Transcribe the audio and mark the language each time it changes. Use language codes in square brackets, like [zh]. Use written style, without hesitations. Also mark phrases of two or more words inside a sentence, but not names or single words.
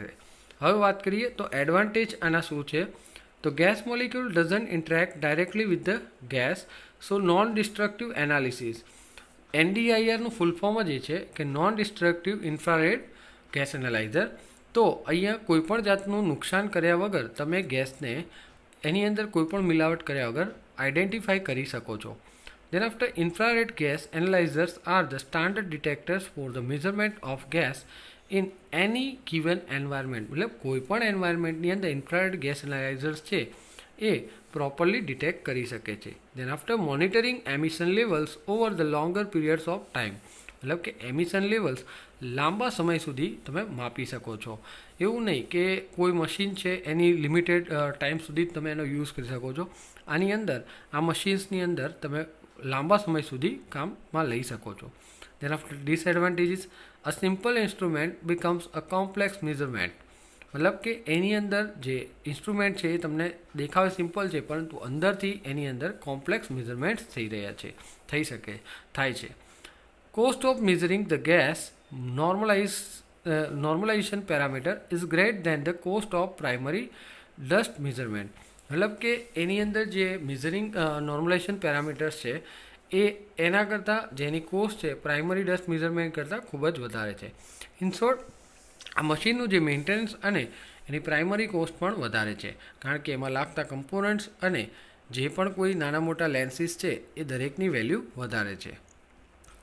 [gu] હવે વાત કરીએ તો એડવાન્ટેજ આના શું છે તો [en] gas molecule doesn't interact directly with the gas so non destructive analysis. [gu] NDIRનું [en] full form [gu] જ એ છે કે [en] non destructive infrared gas analyzer. [gu] તો અહીંયા કોઈપણ જાતનું નુકસાન કર્યા વગર તમે ગેસને એની અંદર કોઈ પણ મિલાવટ કર્યા વગર આઈડેન્ટિફાઈ કરી શકો છો. [en] Then after, infrared gas analyzers are the standard detectors for the measurement of gas in any given environment. [gu] મતલબ કોઈ પણ એન્વાયરમેન્ટની અંદર [en] infrared gas analyzers [gu] છે એ [en] properly detect [gu] કરી શકે છે. [en] Then after, monitoring emission levels over the longer periods of time. [gu] મતલબ કે [en] emission levels [gu] લાંબા સમય સુધી તમે માપી શકો છો. એવું નહીં કે કોઈ મશીન છે એની [en] limited time [gu] સુધી જ તમે એનો યુઝ કરી શકો છો. આની અંદર આ મશીન્સની અંદર તમે લાંબા સમય સુધી કામમાં લઈ શકો છો. [en] Then after, disadvantages, a simple instrument becomes a complex measurement. [gu] મતલબ કે એની અંદર જે ઇન્સ્ટ્રુમેન્ટ છે એ તમને દેખાવે સિમ્પલ છે, પરંતુ અંદરથી એની અંદર [en] complex measurements [gu] થઈ થાય છે. [en] Cost of measuring the gas normalization parameter is greater than the cost of primary dust measurement. [gu] મતલબ કે એની અંદર જે [en] measuring normalization parameters [gu] છે એ એના કરતાં જેની કોસ્ટ છે [en] primary dust measurement [gu] કરતાં ખૂબ જ વધારે છે. [en] in short, [gu] આ મશીનનું જે મેન્ટેનન્સ અને એની [en] primary cost [gu] પણ વધારે છે, કારણ કે એમાં લાગતા કમ્પોનન્ટ્સ અને જે પણ કોઈ નાના મોટા લેન્સીસ છે એ દરેકની વેલ્યુ વધારે છે.